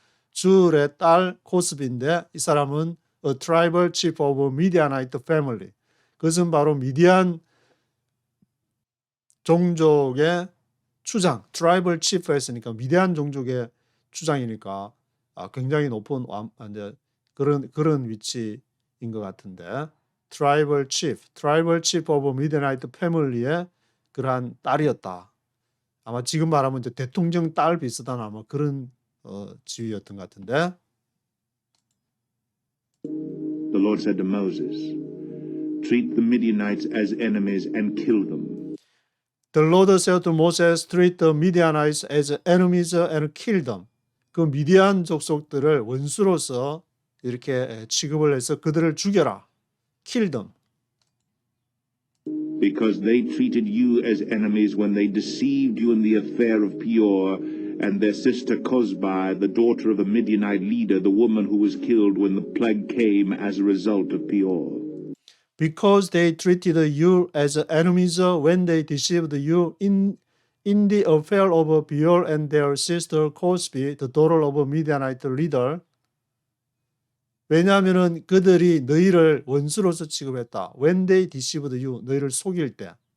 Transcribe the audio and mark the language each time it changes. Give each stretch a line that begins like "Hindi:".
Korean: 줄의 딸 코스비인데 이 사람은
English: a tribal chief of a Midianite family.
Korean: 그것은 바로 미디안 종족의 추장, 트라이벌 치프 했으니까 미디안 종족의 추장이니까 굉장히 높은 그런 위치인 것 같은데 트라이벌 치프 오브 미디안이트 패밀리의 그러한 딸이었다. 아마 지금 말하면 이제 대통령 딸 비슷한 아마 그런 지위였던 것 같은데.
English: The Lord said to Moses, treat the Midianites as enemies and kill them. The Lord said to Moses, treat the Midianites as enemies and kill them.
Korean: 그 미디안 족속들을 원수로서 이렇게 취급을 해서 그들을 죽여라.
English: Kill them. Because they treated you as enemies when they deceived you in the affair of Peor, and their sister Cozbi, the daughter of a Midianite leader, the woman who was killed when the plague came as a result of Peor. Because they treated you as enemies when they deceived you in the affair of Peor and their sister Cozbi, the daughter of a Midianite leader.
Korean: 왜냐하면은 그들이 너희를 원수로서 취급했다.
English: When they deceived you,
Korean: 너희를 속일 때.